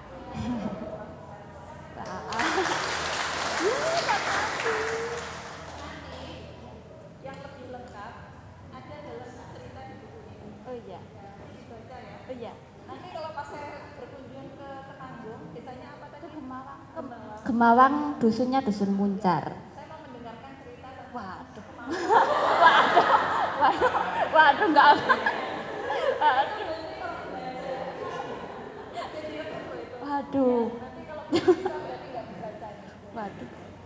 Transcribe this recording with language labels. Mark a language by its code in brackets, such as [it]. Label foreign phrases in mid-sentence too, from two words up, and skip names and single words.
[id] Nanti yang lebih lengkap ada dalam cerita di buku ini. Oh iya. Dibaca ya. Oh iya. Nanti kalau pas saya berkunjung ke Temanggung, desanya apa tadi? Gemawang. Gemawang. Gemawang dusunnya dusun Muncar. Saya mau mendengarkan cerita tentang Waduh. Waduh enggak. Waduh. nanti kalau bisa berarti nggak dibaca. Waduh.